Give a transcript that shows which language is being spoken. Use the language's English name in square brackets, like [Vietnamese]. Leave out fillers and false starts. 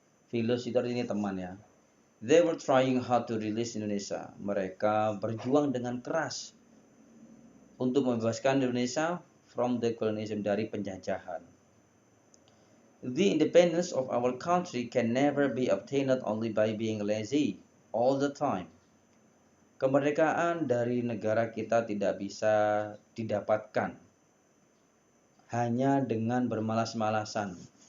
[English] Fellows itu artinya teman ya. They were trying hard to release Indonesia. [Indonesian] Mereka berjuang dengan keras untuk membebaskan Indonesia from the colonialism, dari penjajahan. [English] The independence of our country can never be obtained only by being lazy all the time. [Indonesian] Kemerdekaan dari negara kita tidak bisa didapatkan hanya dengan bermalas-malasan.